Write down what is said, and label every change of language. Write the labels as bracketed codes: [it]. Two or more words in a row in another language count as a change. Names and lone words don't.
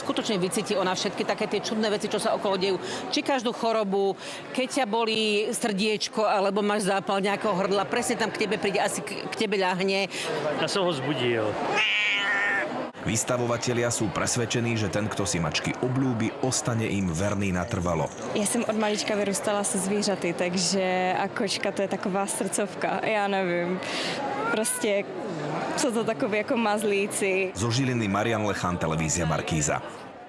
[sk] Skutočne vycíti ona všetky také tie čudné veci, čo sa okolo dejú. Či každú chorobu, keď ťa bolí srdiečko alebo máš zápal nejakého hrdla, presne tam k tebe príde, asi k tebe ľahne. Ja som ho zbudil. Vystavovatelia sú presvedčení, že ten, kto si mačky obľúbi, ostane im verný natrvalo. [cs] Já jsem od malička vyrůstala se zvířaty, takže a kočka to je taková srdcovka, já nevím. Prostě jsou to takový jako mazlíci. [sk] Zo Žiliny Marian Lechan, televízia Markíza.